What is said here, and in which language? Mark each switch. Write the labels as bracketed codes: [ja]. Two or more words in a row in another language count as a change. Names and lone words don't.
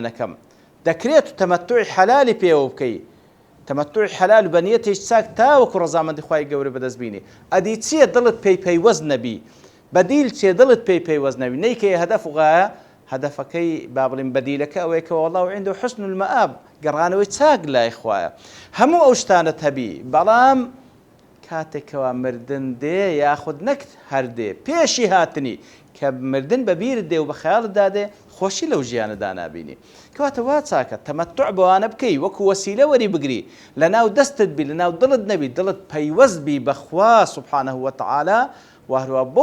[ckb] نەکەم دەکرێت و تەمەتوعی حەلالی پێوە بکەی تەمەتوعی حەلال و بەنیەتێکی چاک تاوەکو ڕەزامەندی خوای گەورە بەدەست بینی ئەدی چییە دڵت پێی پەیوەست نەبی بەدیل چیە دڵت پێی پەیوەست نەبی نەیکەی هەدەف و غایە هەدەفەکەی با بڵێن بەدیلەکە ئەوەیە کە [ar] والله عنده حسن المآب [ckb] گەڕانەوەی چاک لای خوایە هەموو ئەو شتانت هەبی بەڵام کاتێکەوە مردن دێ یاخود نەک هەردێ پێشی هاتنی کە مردن بەبیرت دێ و بە خەیاڵتدا دێ خۆشی لەو ژیانەدا نابینی کەواتە وا چاکە تەمەتوع بەوانە بکەی وەکو وەسیلە وەری بگری لەناو دەستت بی لەناو دڵت نەبی دڵت پەیوەست بی بەخوا [ar] سبحانه وتعالى [ckb] و هەروە